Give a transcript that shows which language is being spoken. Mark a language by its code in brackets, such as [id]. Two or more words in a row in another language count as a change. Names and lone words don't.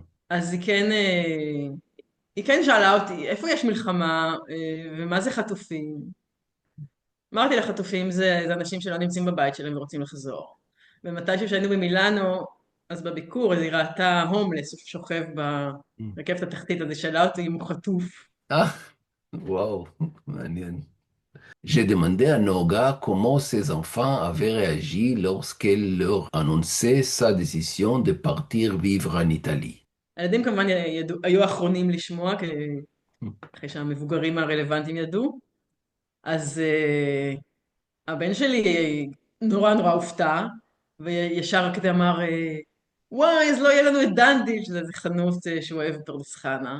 [he] אז היא כן שאלה אותי, איפה יש מלחמה, ומה זה חטופים? אמרתי לחטופים זה אנשים שלא נמצאים בבית שלהם ורוצים לחזור. ומתי שהיינו במילאנו, אז בביקור, אז היא ראתה הומלס שוכב ברכבת התחתית, אז היא שאלה אותי אם הוא חטוף. Ah, wow, מעניין. [fr] J'ai demandé à Noga comment ses enfants avaient réagi lorsqu'elle leur annonçait sa décision de partir vivre en Italie. [he] הילדים כמובן היו האחרונים לשמוע, אחרי שהמבוגרים הרלוונטיים ידעו. אז הבן שלי נורא נורא הופתע, וישר כזה אמר, וואי, אז לא יהיה לנו את דנדי, שזה חנות שהוא אוהב בפרדס חנה.